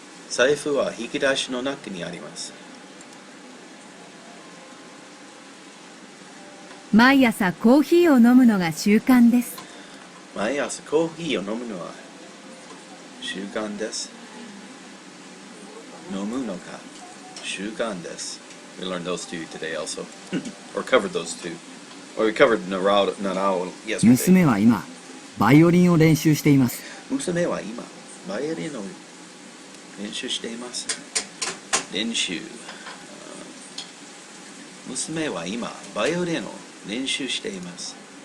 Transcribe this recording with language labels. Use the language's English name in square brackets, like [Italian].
[Japanese] 財布は引き出しの中にあります。毎朝コーヒーを飲むのが習慣です。毎朝コーヒーを飲むのは習慣です。飲むのが習慣です。 [English] We learned those two today also. Or covered those two. Or we covered Narao yesterday. [Japanese] 娘は今、バイオリンを練習しています。娘は今、バイオリンを練習しています。練習。娘は今、バイオリンを練習しています。